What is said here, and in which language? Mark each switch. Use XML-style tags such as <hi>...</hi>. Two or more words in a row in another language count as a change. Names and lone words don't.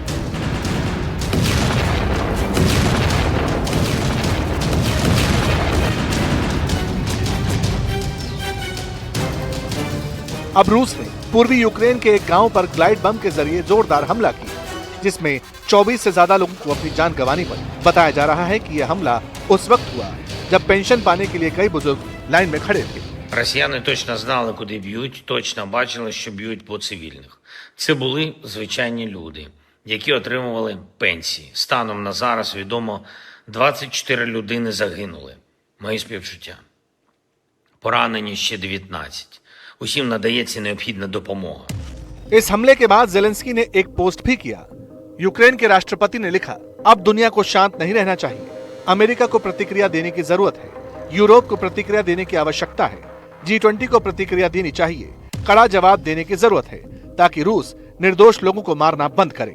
<hi>अब रूस ने पूर्वी यूक्रेन के एक गांव पर ग्लाइड बम के जरिए जोरदार हमला किया, जिसमें 24 से ज्यादा लोगों को अपनी जान गंवानी पड़ी। बताया जा रहा है कि यह हमला उस वक्त हुआ जब पेंशन पाने के लिए कई बुजुर्ग लाइन में खड़े थे।</hi> <uk>Росіяни точно знали, куди б'ють, точно бачили, що б'ють по цивільних. Це були звичайні люди, які отримували пенсії. Станом на зараз відомо 24 людини загинули. Мої співчуття. Поранені ще 19. Усім надається необхідна допомога.</uk> <hi>इस हमले के बाद जेलेंस्की ने एक पोस्ट भी किया। यूक्रेन के राष्ट्रपति ने लिखा, अब दुनिया को शांत नहीं रहना चाहिए। अमेरिका को प्रतिक्रिया देने की जरूरत है, यूरोप को प्रतिक्रिया देने की आवश्यकता है, G20 को प्रतिक्रिया देनी चाहिए, कड़ा जवाब देने की जरूरत है ताकि रूस निर्दोष लोगों को मारना बंद करे।</hi>